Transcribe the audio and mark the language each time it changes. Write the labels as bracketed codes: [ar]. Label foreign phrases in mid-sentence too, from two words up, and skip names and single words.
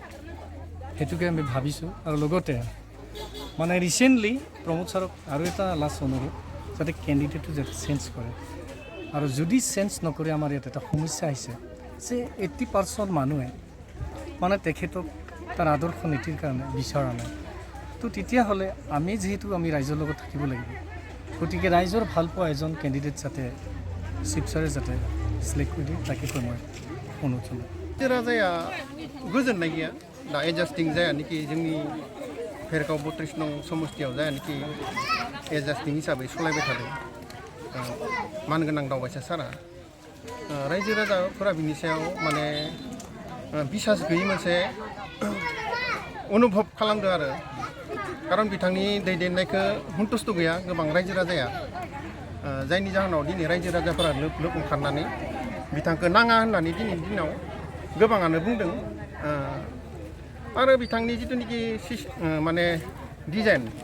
[as] সেইটোকে আমি ভাবিছোঁ আৰু লগতে মানে ৰিচেণ্টলি প্ৰমোদ ছাৰক আৰু এটা লাষ্ট অনুৰোধ যাতে কেণ্ডিডেটটো যাতে চেঞ্জ কৰে আৰু যদি চেঞ্জ নকৰে আমাৰ ইয়াত এটা সমস্যা আহিছে যে 80% মানুহে মানে তেখেতক তাৰ আদৰ্শ নীতিৰ কাৰণে বিচৰা নাই তো তেতিয়াহ'লে আমি যিহেতু আমি ৰাইজৰ লগত থাকিব লাগিব গতিকে ৰাইজৰ ভাল পোৱা এজন কেণ্ডিডেট যাতে [en] chief sirে [as] যাতে [hi] सिलेक्ट कर दी ताकि मैं अनुरोध [brx] जेरा जाया गोजोननाय गैया दा एडजास्टिं जायानोखि जोंनि भेरगाव 32 नं समस्थियाव जायानोखि एडजास्टिं हिसाबै सलायबाय थादों मानगोनां दावबायसा सारा रायजो राजाफोरा बिनि सायाव माने बिसास गैयै मोनसे अनुभब खालामदों आरो खारन बिथांनि दैदेननायखौ सन्तुष्ट गैया गोबां रायजो राजाया जायनि जाहोनाव दिनै रायजो राजाफोरा लोब लोब ओंखारनानै बिथांखौ नाङा होननानै दिनैनि दिनाव गोबाङानो बुंदों आरो बिथांनि जिथुनिखि माने डिजाइन